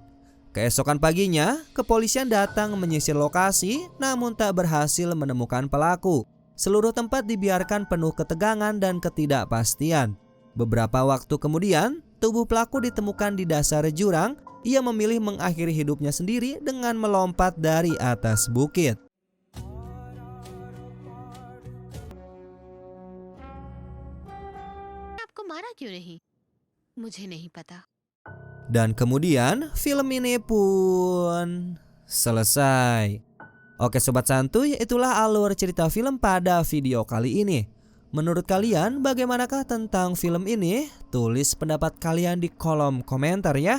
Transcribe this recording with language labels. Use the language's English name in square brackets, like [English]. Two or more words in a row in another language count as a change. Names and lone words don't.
[Indonesian] Keesokan paginya, kepolisian datang menyisir lokasi namun tak berhasil menemukan pelaku. Seluruh tempat dibiarkan penuh ketegangan dan ketidakpastian. Beberapa waktu kemudian, tubuh pelaku ditemukan di dasar jurang. Ia memilih mengakhiri hidupnya sendiri dengan melompat dari atas bukit. [Hindi] आपको मारा क्यों नहीं? मुझे नहीं पता. [Indonesian] Dan kemudian film ini pun selesai. Oke sobat santuy, itulah alur cerita film pada video kali ini. Menurut kalian bagaimanakah tentang film ini? Tulis pendapat kalian di kolom komentar ya.